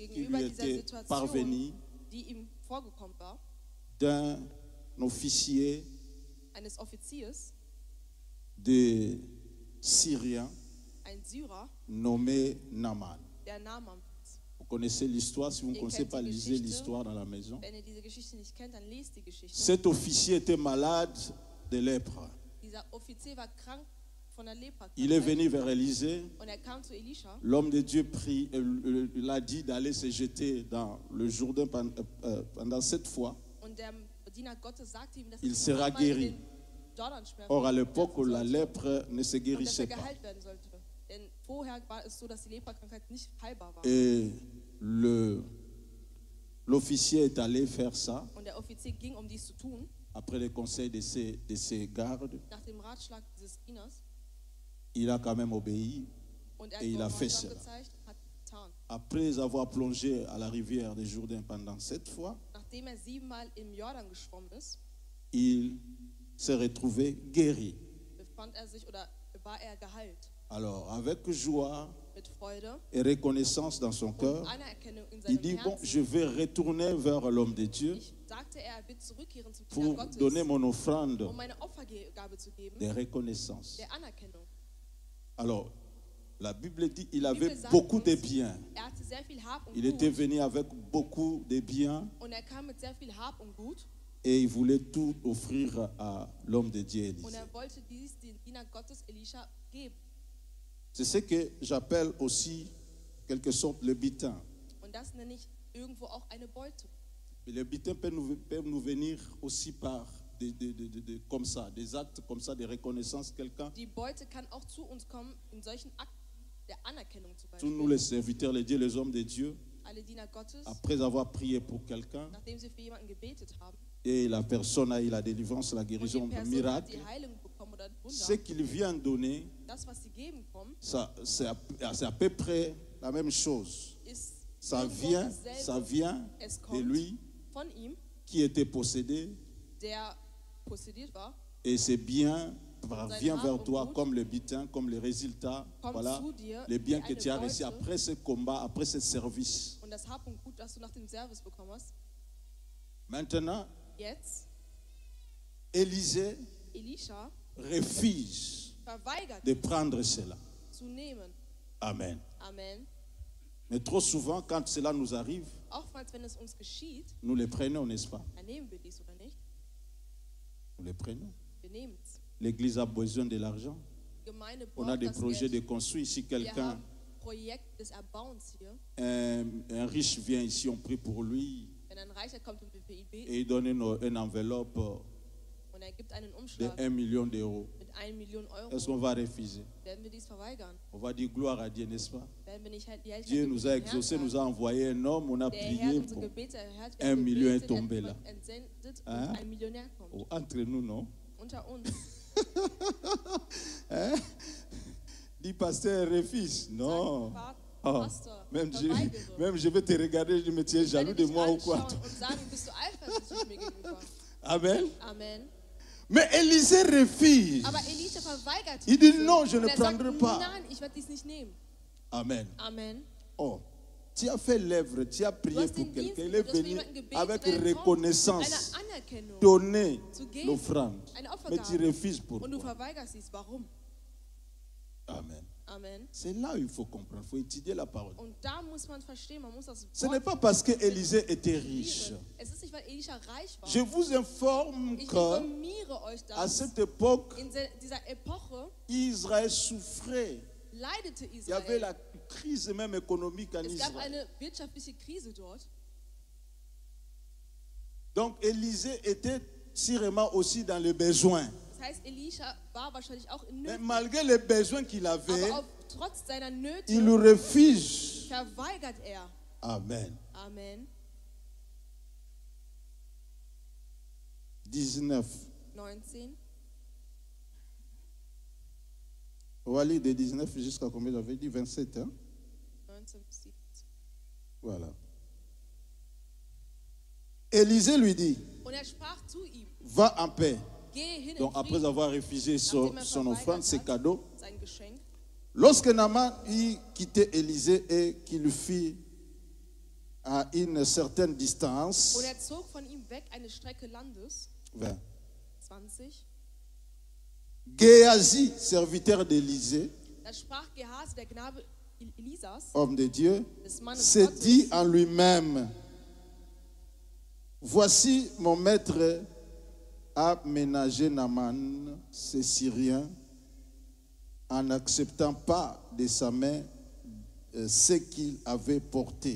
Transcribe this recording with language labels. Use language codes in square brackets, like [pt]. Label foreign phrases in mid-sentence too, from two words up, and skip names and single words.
[de] gegenüber [fr] lui [de] dieser [fr] était [de] Situation, [fr] parvenue [de] die ihm vorgekommen war, [fr] d'un officier [de] eines Offiziers, [fr] de Syrien [de] ein Syrer, [fr] nommé Naaman. [de] der Naaman. [fr] Vous connaissez l'histoire, si vous ne [de] Ihr [fr] connaissez [de] kennt [fr] pas, [de] die [fr] lisez [de] Geschichte. [fr] l'histoire dans la maison. [de] Wenn ihr diese Geschichte nicht kennt, dann lest die Geschichte. [fr] Cet officier était malade de lèpre. [de] Dieser Offizier war krank von der [fr] Il est [de] Lepra. [fr] venu vers Élisée. [de] Und er kam zu Elisha. [fr] L'homme de Dieu l'a dit d'aller se jeter dans le Jourdain pendant 7 fois. [de] Und der Diener Gottes sagte ihm, dass [fr] Il [de] er [fr] sera [de] einmal [fr] guéri. [de] in den Jordan schwimmen [fr] Or, à l'époque, [de] werfen [fr] la [de] sollte [fr] lèpre ne se [de] und dass er [fr] guérissait pas. [de] geheilt werden sollte. Denn vorher war es so, dass die Leprakrankheit nicht heilbar war. [fr] Et l'officier est allé faire ça [de] Und der Offizier ging, um dies zu tun, [fr] après les conseils de ses gardes. [de] nach dem Ratschlag dieses Dieners. [fr] Il a quand même obéi. [de] Und er [fr] Et il a [de] hat [fr] fait [de] Gehorsam [fr] cela. [de] gezeigt, hat getan. [fr] Après avoir plongé à la rivière des Jourdain pendant 7 fois, [de] Nachdem er 7-mal im Jordan geschwommen ist, [fr] il s'est retrouvé guéri. [de] befand er sich oder war er geheilt. [fr] Alors, avec joie [de] Mit Freude [fr] et reconnaissance dans son [de] und [fr] cœur, [de] Anerkennung in [fr] il [de] seinem [fr] dit, bon, [de] Herzen. [fr] je vais retourner vers l'homme de Dieu [de] Sagte er wird zurückkehren zum Diener [fr] pour [de] Gottes, [fr] donner mon offrande [de] um meine Opfergabe zu geben, [fr] de reconnaissance. [de] der Anerkennung. [fr] Alors, la Bible dit qu'il [de] Die [fr] avait [de] Bibel sagt [fr] beaucoup de [de] uns, [fr] biens. [de] Er hatte sehr viel Hab und [fr] Il était [de] Gut [fr] venu avec beaucoup de biens [de] und er kam mit sehr viel Hab und Gut [fr] et il voulait tout offrir à l'homme de Dieu [de] und [fr] Élisée. [de] er wollte dies dem Diener Gottes Elisha geben. [fr] C'est ce que j'appelle aussi, quelque sorte, le butin. [de] Und das nenne ich irgendwo auch eine Beute. [fr] Et le butin peut nous venir aussi par comme ça, des actes comme ça de reconnaissance. Quelqu'un, [de] Die Beute kann auch zu uns kommen in solchen Akten der Anerkennung zum [fr] tous nous [de] Beispiel. [fr] les serviteurs, les dieux, les hommes de Dieu, [de] Alle Diener Gottes, [fr] après avoir prié pour quelqu'un [de] nachdem sie für jemanden gebetet haben [fr] et la personne a eu la délivrance, la [de] und die [fr] guérison, le [de] Person hat [fr] miracle, [de] die Heilung bekommen oder ein [fr] ce [de] Wunder, [fr] qu'il vient donner, [de] das, was sie geben kommen, [fr] c'est à peu près la même chose. [de] ist [fr] Ça [de] irgendwo [fr] vient [de] dasselbe. Es [fr] de [de] kommt [fr] lui [de] von ihm, [fr] qui était possédé [de] der possediert war, [fr] et c'est bien vient vers toi comme le butin, comme le résultat, [de] kommt [fr] voilà, [de] zu dir [fr] les biens [de] wie [fr] que tu as [de] eine [fr] reçus [de] Beute [fr] après ce combat, après ce service. [de] und das Hab und Gut, das du nach dem Service bekommen hast. [fr] Maintenant, [de] Jetzt, [fr] Élisée [de] Elisha [fr] refuse [de] verweigert [fr] de prendre cela. [de] zu nehmen. [fr] Amen. [de] Amen. [fr] Mais trop souvent, quand cela nous arrive, [de] Oftmals, wenn es uns geschieht, [fr] nous le prenons, n'est-ce pas? [de] dann nehmen wir dies oder nicht. [fr] Nous le prenons. [de] Wir nehmen es. [fr] L'Église a besoin de l'argent. [de] Die Gemeinde [fr] On a [de] braucht [fr] des [de] das [fr] projets de [de] Geld. [fr] construire. Si [de] Wir [fr] quelqu'un, [de] haben Projekt des Erbauens hier. [fr] un riche vient ici, on prie pour lui [de] Wenn ein Reicher kommt und wir für ihn beten [fr] et il donne une enveloppe [de] und er gibt einen [fr] de [de] Umschlag [fr] 1 million d'euros. [de] mit 1 Million [fr] Est-ce [de] Euro, [fr] qu'on va refuser? [de] werden wir dies verweigern? [fr] On va dire gloire à Dieu, n'est-ce pas? [de] Werden wir nicht die Herrlichkeit [fr] Dieu nous a [de] dem Herrn [fr] exaucé, [de] sagen? [fr] nous a envoyé un homme, on a [de] Der Herr [fr] prié. [de] hat unsere [fr] Bon. [de] Gebete erhört, wir [fr] 1 [de] haben [fr] million est [de] gebetet, [fr] tombé [de] er [fr] là. [de] hat entsendet [fr] Hein? [de] und ein Millionär kommt. [fr] Oh, entre nous, non? [de] Unter uns. [fr] Hein? Dis pasteur, refuse. Non. [de] Sagt, [fr] Oh, [de] Pastor, [fr] même, [de] verweigere. [fr] même je vais te regarder, je me tiens [de] Ich werde [fr] jaloux de [de] dich [fr] moi ou quoi? [de] anschauen und sagen, bist du eifersüchtig mir gegenüber? [fr] Amen. [de] Amen. [fr] Mais Élisée refuse. [de] Aber Elisha verweigert [fr] Il dit [de] diese. [fr] non, je [de] Und [fr] ne [de] er sagt, [fr] prendrai pas. [de] nein, ich werde dies nicht nehmen. [fr] Amen. [de] Amen. [fr] Oh, tu as fait l'œuvre, tu as [de] Du [fr] prié [de] hast [fr] pour [de] den [fr] quelqu'un. [de] Dienst, [fr] Il [de] du [fr] est [de] hast für [fr] venu [de] jemanden gebetet [fr] avec [de] und er kommt mit [fr] reconnaissance, [de] einer Anerkennung [fr] donner [de] zu geben, [fr] l'offrande. [de] eine [fr] Mais tu [de] Opfergabe. [fr] refuses [de] Und du [fr] pourquoi? [de] verweigerst dies. Warum? [fr] Amen. [de] Amen. [fr] C'est là où il faut comprendre, il faut étudier la parole. [de] Und da muss man verstehen, man muss das [fr] Ce n'est [de] Wort [fr] pas parce que Élisée était riche. [de] studieren. Es ist nicht, weil Elisha reich war. [fr] Je vous informe [de] Ich [fr] qu'à [de] informiere euch, dass [fr] cette époque, [de] in dieser Epoche [fr] Israël souffrait. [de] leidete [fr] Il y avait [de] Israel. [fr] la crise même économique en [de] Es gab [fr] Israël. [de] eine wirtschaftliche Krise dort. [fr] Donc Élisée était sûrement aussi dans le besoin. [de] Das heißt, Elisha war wahrscheinlich auch in [fr] Mais [de] Nöten. [fr] malgré les besoins qu'il avait, [de] Aber trotz seiner Nöte [fr] il refuse. [de] verweigert er. [fr] Amen. [de] Amen. [fr] 19. [de] 19. [fr] On va lire de 19 jusqu'à combien j'avais dit 27. Hein? [de] 19 bis 17. [fr] Voilà. Élisée lui dit, [de] Und er sprach zu ihm, [fr] va en paix. [de] gehe hin [fr] Donc [de] in [fr] après [de] Frieden, [fr] avoir refusé son offrande, ses cadeaux, [de] sein Geschenk. [fr] lorsque Naaman eut quitté Élisée et qu'il fit à une certaine distance, [de] Und er zog von ihm weg eine Strecke Landes, [fr] 20, [de] 20. [fr] Géasi, serviteur d'Élisée, [de] Da sprach Gehasi, der Knabe Elisas, [fr] homme de Dieu, [de] des Mannes [fr] se [de] Gottes, [fr] dit en lui-même, voici mon maître a ménagé Naaman, ce Syrien, en n'acceptant pas de sa main ce qu'il avait porté.